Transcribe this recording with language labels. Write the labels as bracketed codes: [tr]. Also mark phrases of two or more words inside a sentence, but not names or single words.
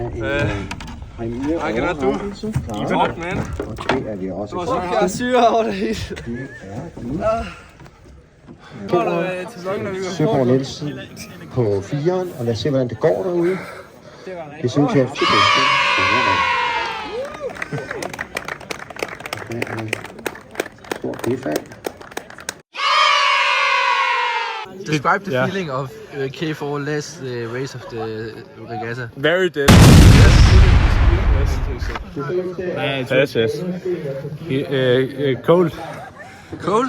[en] I cannot do. Talk, man. [da] Jeg er syre over det hele. Søgaard Nielsen på 4'eren, og lad os se, hvordan det går derude. Det ser ud til at det er stort bifald. [en] Describe the feeling of K4 last race of the regatta. Very dead. Yes, yes. Cold. Cold?